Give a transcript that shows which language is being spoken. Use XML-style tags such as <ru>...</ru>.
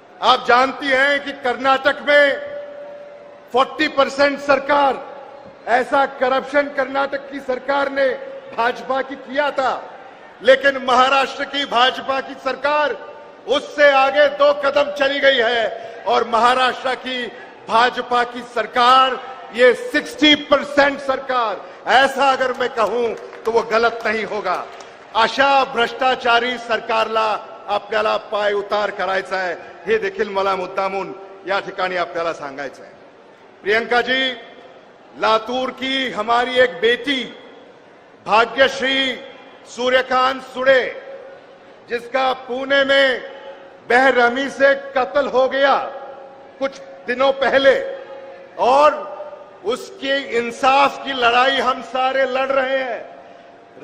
<hi>आप जानती हैं कि कर्नाटक में 40% सरकार, ऐसा करप्शन कर्नाटक की सरकार ने भाजपा की किया था, लेकिन महाराष्ट्र की भाजपा की सरकार उससे आगे 2 कदम चली गई है और महाराष्ट्र की भाजपा की सरकार ये 60% सरकार, ऐसा अगर मैं कहूं तो वो गलत नहीं होगा।</hi> <mr>अशा भ्रष्टाचारी सरकारला आपल्याला पाय उतार करायचा आहे। हे देखील मला मुद्दामून या ठिकाणी आपल्याला सांगायचं आहे।</mr> <hi>प्रियंका जी, लातूर की हमारी एक बेटी भाग्यश्री सूर्यकांत सुड़े, जिसका पुणे में बेरहमी से कत्ल हो गया कुछ दिनों पहले, और उसके इंसाफ की लड़ाई हम सारे लड़ रहे हैं।</hi>